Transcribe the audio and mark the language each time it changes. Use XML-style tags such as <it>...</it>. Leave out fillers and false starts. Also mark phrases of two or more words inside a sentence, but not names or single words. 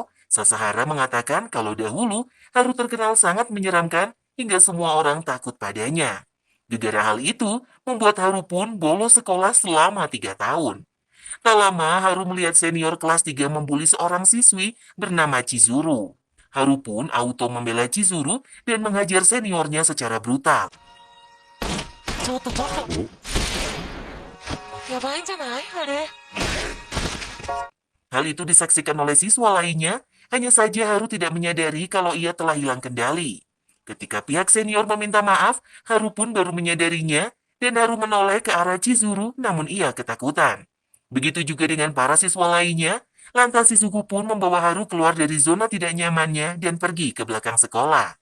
<id>Sasahara mengatakan kalau dahulu Haru terkenal sangat menyeramkan hingga semua orang takut padanya. Gara-gara hal itu, membuat Haru pun bolos sekolah selama 3 tahun. Tak lama, Haru melihat senior kelas 3 membuli seorang siswi bernama Chizuru. Haru pun auto membela Chizuru dan menghajar seniornya secara brutal.</id> <ja>ちょっとちょっとやばいんじゃないあれ</ja> <id>Hal itu disaksikan oleh siswa lainnya, hanya saja Haru tidak menyadari kalau ia telah hilang kendali. Ketika pihak senior meminta maaf, Haru pun baru menyadarinya, dan Haru menoleh ke arah Chizuru, namun ia ketakutan. Begitu juga dengan para siswa lainnya, lantas Shizuku pun membawa Haru keluar dari zona tidak nyamannya dan pergi ke belakang sekolah.</id>